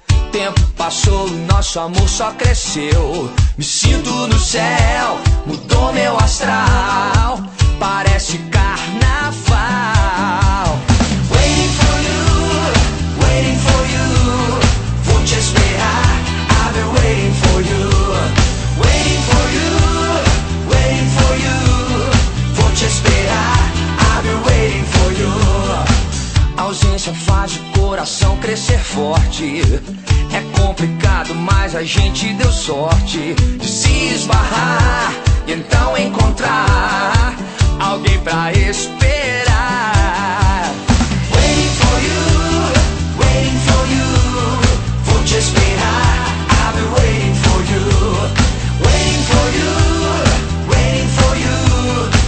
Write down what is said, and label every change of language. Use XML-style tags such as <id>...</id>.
<pt>Tempo passou, nosso amor só cresceu. Me sinto no céu, mudou meu astral. Parece carnaval.</pt> <en>Waiting for you, waiting for you.</en> <pt>Vou te esperar,</pt> <en>I've been waiting for you. Waiting for you, waiting for you.</en> <pt>Vou te esperar,</pt> <en>I've been waiting for you.</en> <pt>A ausência faz o coração crescer forte. É complicado, mas a gente deu sorte de se esbarrar e então encontrar alguém pra esperar.</pt> <en>Waiting for you, waiting for you.</en> <pt>Vou te esperar,</pt> <en>I've been waiting for you. Waiting for you, waiting for you.</en>